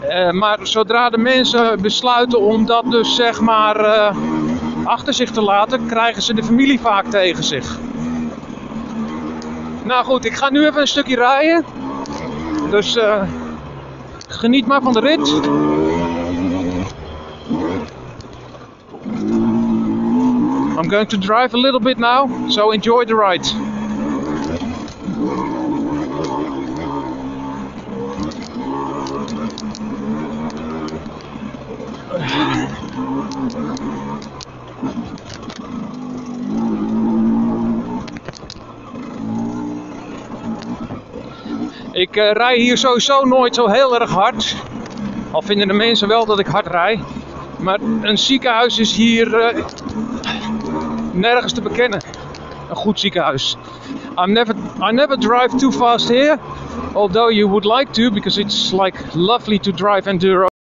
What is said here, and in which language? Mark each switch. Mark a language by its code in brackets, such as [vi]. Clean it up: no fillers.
[nl] Maar zodra de mensen besluiten om dat dus zeg maar achter zich te laten, krijgen ze de familie vaak tegen zich. Nou goed, ik ga nu even een stukje rijden. Dus geniet maar van de rit. [en] I'm going to drive a little bit now, so enjoy the ride. [nl] Ik rij hier sowieso nooit zo heel erg hard. Al vinden de mensen wel dat ik hard rijd. Maar een ziekenhuis is hier nergens te bekennen. Een goed ziekenhuis. [en] I never drive too fast here. Although you would like to, because it's like lovely to drive enduro.